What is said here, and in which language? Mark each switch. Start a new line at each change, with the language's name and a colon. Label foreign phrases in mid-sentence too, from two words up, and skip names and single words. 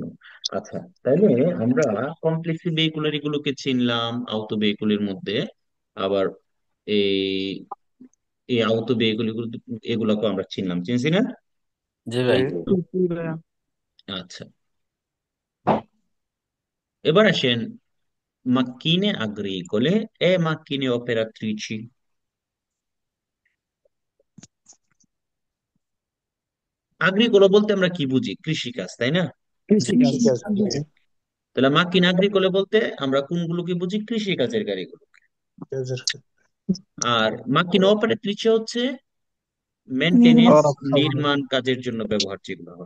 Bangla: আচ্ছা, তাইলে আমরা কমপ্লেক্স ভেহিকুলার এগুলোকে চিনলাম আউতো ভেহিকুলের মধ্যে। আবার এই এই আউতো ভেহিকুল এগুলোকে আমরা চিনলাম, চিনছি না? জি ভাই আচ্ছা, এবার আসেন
Italian: macchine agricole e macchine operatrici।
Bangla: আগ্রিকোলা বলতে আমরা কি বুঝি? কৃষিকাজ, তাই না? জি তাহলে
Italian: macchine agricole
Bangla: বলতে আমরা কোনগুলোকে বুঝি? কৃষিকাজের গাড়িগুলো। আর
Italian: macchine operatrici
Bangla: হচ্ছে মেনটেনেন্স, নির্মাণ কাজের জন্য ব্যবহার যেগুলো হয়।